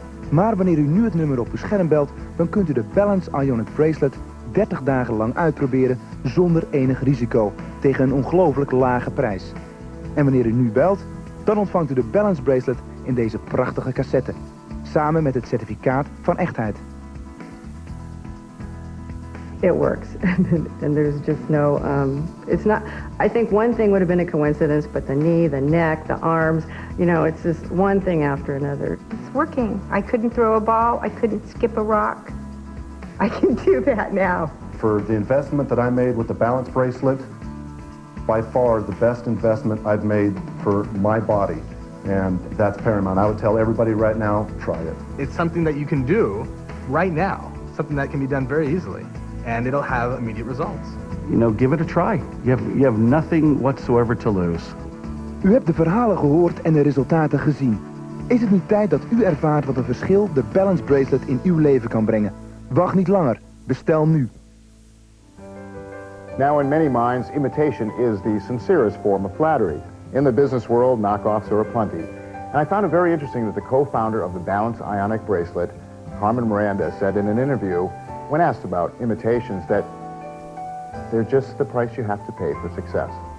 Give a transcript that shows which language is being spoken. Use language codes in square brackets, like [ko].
[nl] Maar wanneer u nu het nummer op uw scherm belt, dan kunt u de Balance Ionic Bracelet 30 dagen lang uitproberen zonder enig risico tegen een ongelooflijk lage prijs. En wanneer u nu belt, dan ontvangt u de Balance Bracelet in deze prachtige cassette, samen met het certificaat van echtheid. [en] It works, and there's just no, it's not, I think one thing would have been a coincidence, but the knee, the neck, the arms, you know, it's just one thing after another. It's working. I couldn't throw a ball. I couldn't skip a rock. I can do that now. For the investment that I made with the Balance Bracelet, by far the best investment I've made for my body, and that's paramount. I would tell everybody right now, try it. It's something that you can do right now, something that can be done very easily, and it'll have immediate results. You know, give it a try. You have nothing whatsoever to lose. [nl] U hebt de verhalen gehoord en de resultaten gezien. Is het niet tijd dat u ervaart wat een verschil de Balance Bracelet in uw leven kan brengen? Wacht niet langer. Bestel nu. [en] Now, in many minds, imitation is the sincerest form of flattery. In the business world, knockoffs are aplenty. And I found it very interesting that the co-founder of the Balance Ionic Bracelet, Carmen Miranda, said in an interview, when asked about imitations, that they're just the price you have to pay for success.